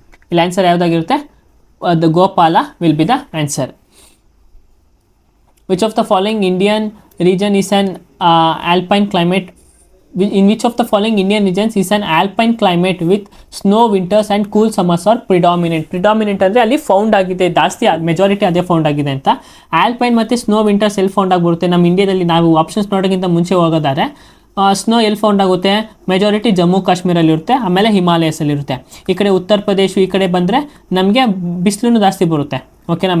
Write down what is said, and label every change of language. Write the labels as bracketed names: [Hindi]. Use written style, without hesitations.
[Kannada] ಇಲ್ಲಿ answer ಯಾವುದಾಗಿರುತ್ತೆ? [English] The Gopala will be the answer. Which of the following Indian region is an alpine climate? In which of the following Indian regions is an alpine climate with snow winters and cool summers are predominant? [Kannada] Predominant ಅಂದರೆ ಅಲ್ಲಿ found ಆಗಿದೆ, ಜಾಸ್ತಿ majority ಅದೇ found ಆಗಿದೆ ಅಂತ. Alpine ಮತ್ತು snow winters ಎಲ್ಲಿ found ಆಗಿಬಿಡುತ್ತೆ? ನಮ್ಮ ಇಂಡಿಯಾದಲ್ಲಿ ನಾವು ಆಪ್ಷನ್ಸ್ ನೋಡೋಕ್ಕಿಂತ ಮುಂಚೆ ಹೋಗೋದಾದ್ರೆ ಸ್ನೋ ಎಲ್ಲಿ ಫೌಂಡ್ ಆಗುತ್ತೆ? ಮೆಜಾರಿಟಿ ಜಮ್ಮು ಕಾಶ್ಮೀರಲ್ಲಿ ಇರುತ್ತೆ, ಆಮೇಲೆ ಹಿಮಾಲಯಸಲ್ಲಿರುತ್ತೆ. ಈ ಕಡೆ ಉತ್ತರ ಪ್ರದೇಶ ಈ ಕಡೆ ಬಂದರೆ ನಮಗೆ ಬಿಸಿಲು ಜಾಸ್ತಿ ಬರುತ್ತೆ, ಓಕೆನಾ.